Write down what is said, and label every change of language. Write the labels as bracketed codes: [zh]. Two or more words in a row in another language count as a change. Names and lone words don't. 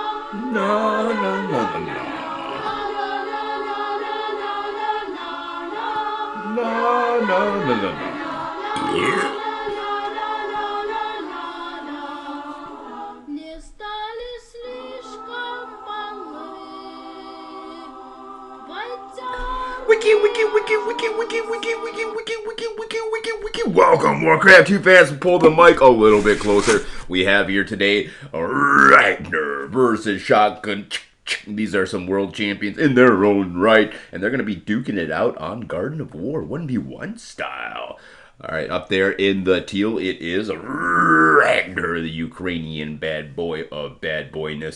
[en] No, no, no, no, no. No, no, no, no, no. Yeah. [ru] Не стали слишком малы, Wiki, wiki, wiki, wiki, wiki, wiki, wiki, wiki, wiki, wiki, wiki, wiki. [en] Welcome, Warcraft 2 fans. Pull the mic a little bit closer. We have here today Ragner versus Shotgun. These are some world champions in their own right, and they're going to be duking it out on Garden of War 1v1 style. All right, up there in the teal, it is Ragnar, the Ukrainian bad boy of bad boyness.